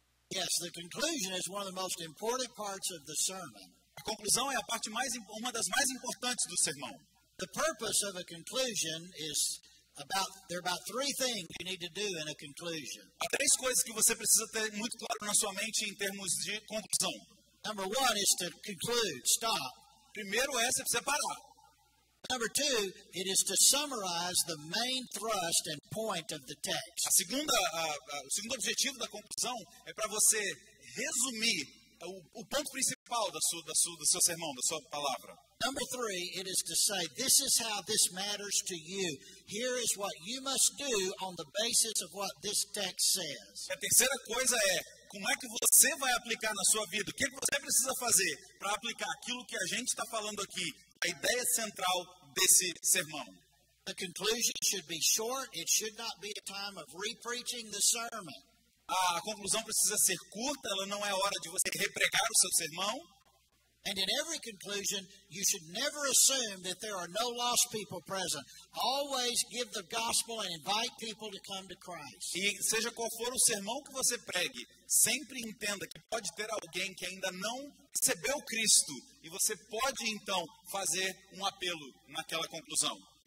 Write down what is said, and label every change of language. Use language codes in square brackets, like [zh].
[en] Yes, the conclusion is one of the most important parts of the sermon. [pt] A conclusão é uma das mais importantes do sermão. [en] The purpose of a conclusion is there are about three things you need to do in a conclusion. [pt] Há três coisas que você precisa ter muito claro na sua mente em termos de conclusão. [en] Number one is to conclude, stop. [pt] Primeiro você precisa parar. [en] Number two, it is to summarize the main thrust and point of the text. [pt] O segundo objetivo da conclusão é para você resumir o ponto principal do seu sermão, da sua palavra. [en] Number three, it is to say, this is how this matters to you. Here is what you must do on the basis of what this text says. [pt] A terceira coisa é, como é que você vai aplicar na sua vida? O que você precisa fazer para aplicar aquilo que a gente está falando aqui? A ideia central desse sermão. [en] The conclusion should be short. It should not be a time of re-preaching the sermon. [pt] A conclusão precisa ser curta, ela não é hora de você repregar o seu sermão. [en] And in every conclusion, you should never assume that there are no lost people present. Always give the gospel and invite people to come to Christ. [pt] E seja qual for o sermão que você pregue, sempre entenda que pode ter alguém que ainda não recebeu Cristo. E você pode, então, fazer um apelo naquela conclusão.